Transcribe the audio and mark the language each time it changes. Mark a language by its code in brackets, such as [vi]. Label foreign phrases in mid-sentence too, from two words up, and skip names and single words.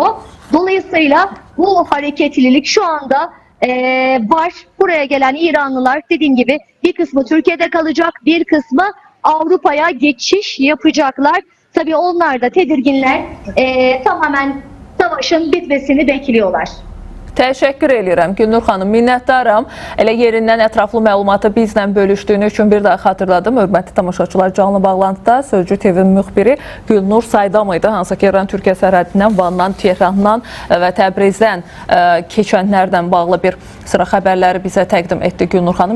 [tr] Dolayısıyla bu hareketlilik şu anda var. Buraya gelen İranlılar, dediğim gibi, bir kısmı Türkiye'de kalacak, bir kısmı Avrupa'ya geçiş yapacaklar. Tabii onlar da tedirginler. Tamamen savaşın bitmesini bekliyorlar. [az] Təşəkkür edirəm Gülnur xanım, minnətdaram. Elə yerindən ətraflı məlumatı bizlə bölüşdüyünü üçün bir daha xatırladım. Hörmətli tamaşaçılar, canlı bağlantıda Sözcü TV müxbiri Gülnur Saydam idi. Hansı ki, İran-Türkiyə sərhədindən, Vandan, Tehrandan və Təbrizdən keçənlərdən bağlı bir sıra xəbərləri bizə təqdim etdi Gülnur xanım.